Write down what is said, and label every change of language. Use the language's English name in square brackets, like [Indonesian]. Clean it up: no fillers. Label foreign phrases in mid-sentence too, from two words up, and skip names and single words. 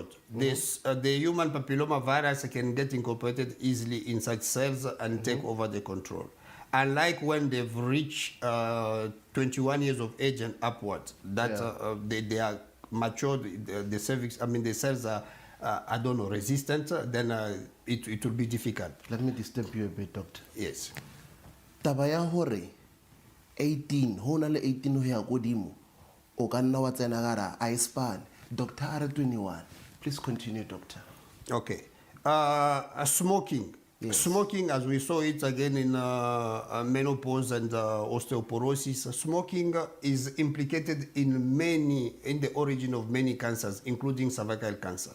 [English] The human papilloma virus can get incorporated easily in such cells and take over the control. Unlike when they've reached 21 years of age and upwards, that they are matured, the cervix, I mean the cells are, I don't know, resistant, then it will be difficult. Let me disturb you a bit, doctor. Yes. [Southern Sotho] Taba ya hore 18, ho na le 18 ho ya godimo. O ka nna wa tsena gara a span. [English] Doctor are 21. Please continue, doctor. Okay. Smoking. Yes. Smoking, as we saw it again in menopause and osteoporosis, smoking is implicated in the origin of many cancers, including cervical cancer.